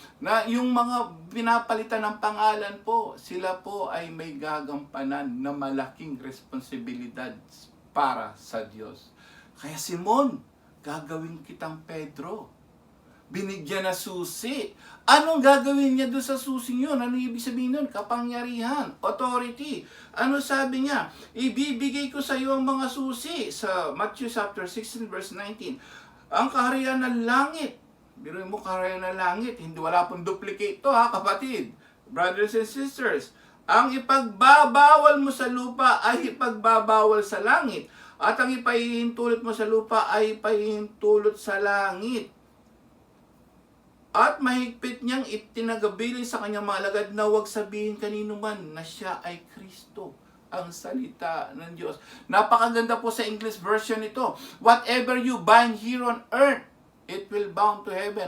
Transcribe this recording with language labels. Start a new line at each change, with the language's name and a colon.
Filipino: Na yung mga pinapalitan ng pangalan po, sila po ay may gagampanan na malaking responsibilidad para sa Diyos. Kaya Simon, gagawin kitang Pedro. Binigyan na susi. Anong gagawin niya doon sa susing yun? Ano ibig sabihin nun? Kapangyarihan, authority. Ano sabi niya? Ibibigay ko sa iyo ang mga susi sa Matthew chapter 16 verse 19. Ang kaharian ng langit. Biruin mo, kaharian ng langit. Hindi, wala pong duplicate to ha, kapatid.
English: Brothers and sisters.
Filipino: Ang ipagbabawal mo sa lupa ay ipagbabawal sa langit. At ang ipahihintulot mo sa lupa ay ipahihintulot sa langit. At mahigpit niyang itinagabilin sa kanyang mga alagad na huwag sabihin kanino man na siya ay Kristo, ang salita ng Diyos. Napakaganda po sa English version ito.
English: Whatever you bind here on earth, it will bound to heaven.